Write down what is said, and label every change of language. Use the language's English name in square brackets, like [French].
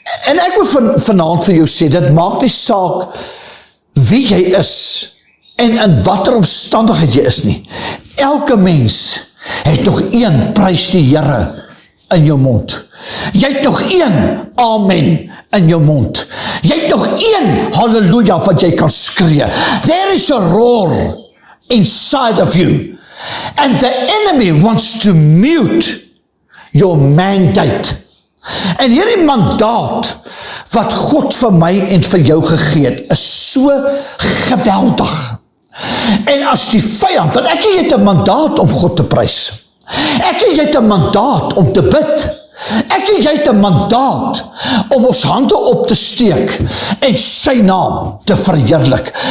[Afrikaans] En ek wil vanaand vir jou sê, dit maak nie saak wie jy is en in watter omstandigheid jy is nie. Elke mens het nog een prys die Here in jou mond. Jy het nog een amen in jou mond. Jy het nog een halleluja wat jy kan skree. [English] There is a roar inside of you. And the enemy wants to mute your mandate. [Afrikaans] En hierdie mandaat wat God vir my en vir jou gegee het, is so geweldig. En as die vyand, want ek het 'n mandaat om God te prys. Ek het 'n mandaat om te bid. Ek het 'n mandaat om ons hande op te steek en sy naam te verheerlik.